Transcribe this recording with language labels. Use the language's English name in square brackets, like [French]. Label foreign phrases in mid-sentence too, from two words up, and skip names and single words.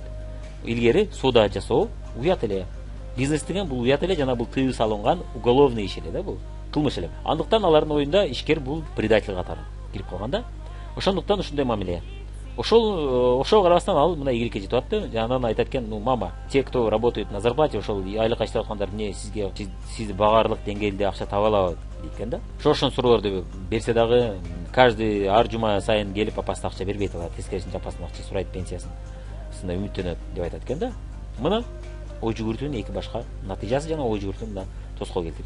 [Kyrgyz] Илгери соода жасоо уят эле. Бизнес деген бул уят эле жана бул тыюу салынган уголовный иш эле да, бул кылмыш эле. Андыктан алардын оюнда ишкер бул предатель катары кирип калган да. Ошондуктан ушундай мамиле. Ошого карабастан ал мына ийгиликке жетип атты. Анан айтат экен, [Russian] ну мама, те, кто работает на зарплате, [Kyrgyz] ошол айлыкка иштеп аткандар эмне сизге сизди багаарлык деңгээлде акча таба алабы дейт экен да. Ошол суроолорду берсе дагы каждый ар жума сайын келип апасы акча бербейт, алар тескерисинче апасынан акча сурайт пенсиясын. Сына үмүттөнөт деп айтат экен да. Мына ой жүгүртүүнүн эки башка натыйжасы жана ой жүгүртүү мына тоскоол келтирген.